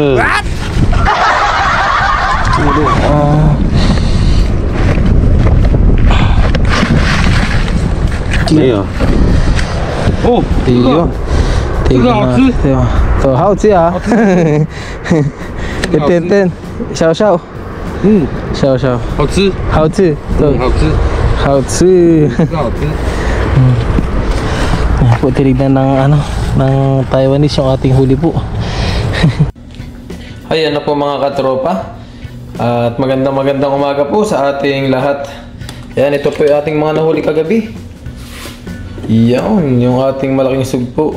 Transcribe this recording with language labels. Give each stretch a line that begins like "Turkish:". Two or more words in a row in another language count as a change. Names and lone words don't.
Chinese: 没有。哦，这个好吃，对吧？都好吃啊！一点点，小小，小小，好吃，好吃，对，好吃，好吃。这个好吃。
Filipino: Po, tinignan ng Taiwanese yung ating huli po. Ayan na po mga katropa. At magandang umaga po sa ating lahat. Ayan, ito po yung ating mga nahuli kagabi. Yan, yung ating malaking sugpo.